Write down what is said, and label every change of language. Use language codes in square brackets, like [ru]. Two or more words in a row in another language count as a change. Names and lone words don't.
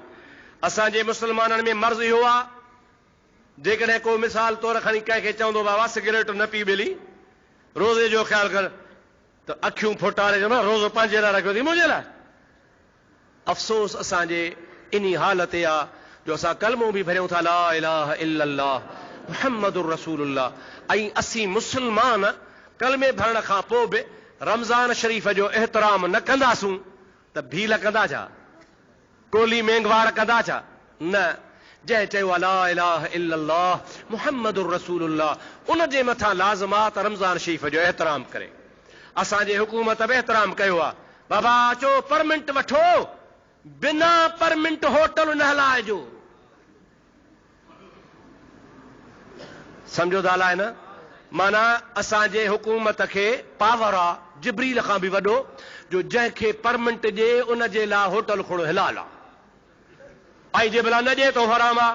[sd] असांजे मुस्लमाननि में मर्ज़ इहो आहे, जेकॾहिं को मिसाल तौर खणी कंहिंखे चवंदो बाबा सिगरेट न पी ॿिली, रोज़े जो ख़्यालु कर, त अखियूं फुटारे चवंदो रोज़ो पंहिंजे लाइ रखियो थी मुंहिंजे लाइ। अफ़सोस असांजे इन्ही हालत आ जो असां कलमो बि भरियूं था [ar] لا إله إلا الله محمد رسول الله, [sd] ऐं असीं मुस्लमान कलमे भरण खां पोइ बि रमज़ान शरीफ़ जो एहतराम न कंदासूं त भील कंदा छा, कोली मेंगवाड़ कंदा छा? न। जंहिं चयो [ar] لا إله إلا الله محمد رسول الله [sd] उन जे मथां लाज़िमात रमज़ान शरीफ़ जो एहतराम करे। असांजे हुकूमत बि एहतराम कयो आहे, बाबा अचो परमिट वठो, बिना परमिट होटल न हलाइजो। सम्झो था अलाए न, माना असांजे हुकूमत खे पावर आहे जिब्रील खां बि वॾो, जो जंहिंखे परमिट ॾे उन जे लाइ होटल खोड़ो हिलाल आहे, ऐं जे भला न ॾे त हराम आहे।